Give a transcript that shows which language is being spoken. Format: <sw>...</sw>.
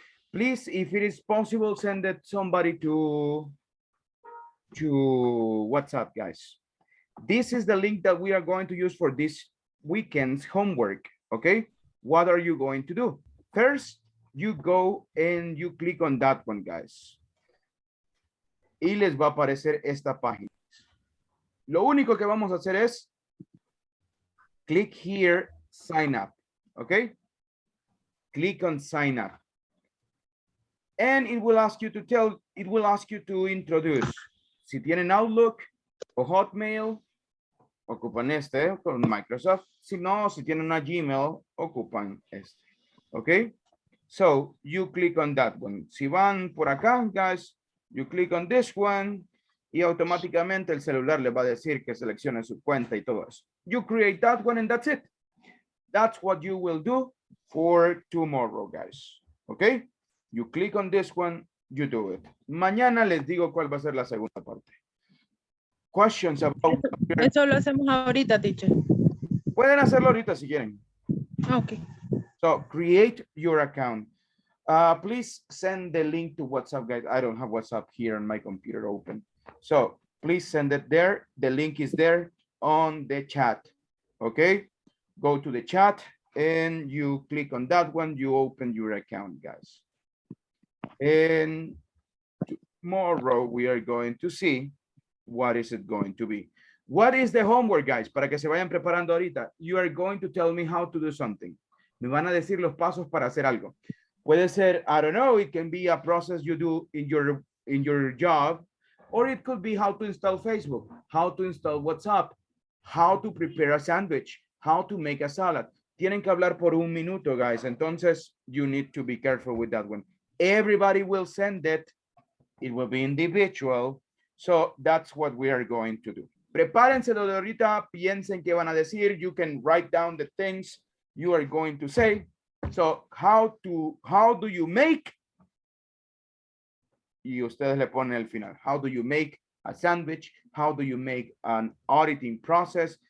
<en>Please, if it is possible, send it somebody to WhatsApp, guys. This is the link that we are going to use for this weekend's homework, okay? What are you going to do? First, you go and you click on that one, guys.</en> <es>Y les va a aparecer esta página. Lo único que vamos a hacer es</es> <en>click here, sign up, okay? Click on sign up. And it will ask you to introduce.</en> <es>Si tienen Outlook o Hotmail, ocupan este con Microsoft. Si no, si tienen una Gmail, ocupan este. Okay?</es> <en>So you click on that one.</en> <es>Si van por acá,</es> <en>guys, you click on this one</en> <es>y automáticamente el celular le va a decir que seleccione su cuenta y todo eso.</es> <en>You create that one and that's it. That's what you will do for tomorrow, guys. Okay? You click on this one, you do it.</en> <es>Mañana les digo cuál va a ser la segunda parte.</es> <en>Questions about...</en> <es>Eso lo hacemos ahorita, teacher. Pueden hacerlo ahorita si quieren.</es> <en>Okay. So create your account. Please send the link to WhatsApp, guys. I don't have WhatsApp here on my computer open. So please send it there. The link is there on the chat. Okay? Go to the chat and you click on that one. You open your account, guys. And tomorrow we are going to see what is it going to be. What is the homework, guys?</en> <es>Para que se vayan preparando ahorita.</es> <en>You are going to tell me how to do something.</en> <es>Me van a decir los pasos para hacer algo. Puede ser,</es> <en>I don't know, it can be a process you do in your job, or it could be how to install Facebook, how to install WhatsApp, how to prepare a sandwich, how to make a salad.</en> <es>Tienen que hablar por un minuto, guys.</es> <en>Entonces, you need to be careful with that one. Everybody will send it. It will be individual. So that's what we are going to do.</en> <es>Prepárense de ahorita, piensen qué van a decir.</es> <en>You can write down the things you are going to say. So how do you make?</en> <es>Y ustedes le ponen el final.</es> <en>How do you make a sandwich? How do you make an auditing process?</en>